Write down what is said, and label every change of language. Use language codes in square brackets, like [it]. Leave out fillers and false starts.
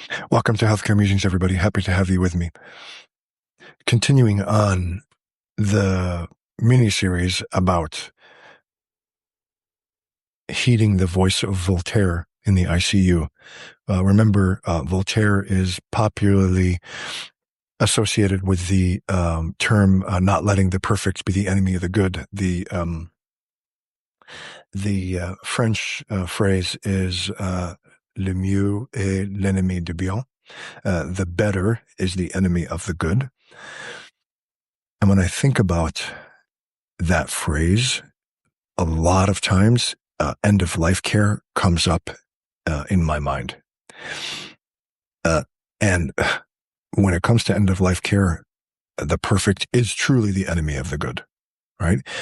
[en] Welcome to Healthcare Musings, everybody. Happy to have you with me. Continuing on the mini-series about heeding the voice of Voltaire in the ICU. Remember, Voltaire is popularly associated with the term not letting the perfect be the enemy of the good. The French phrase is [fr] le mieux est l'ennemi du bien. [en] The better is the enemy of the good. And when I think about that phrase, a lot of times end-of-life care comes up in my mind. And when it comes to end-of-life care, the perfect is truly the enemy of the good, right?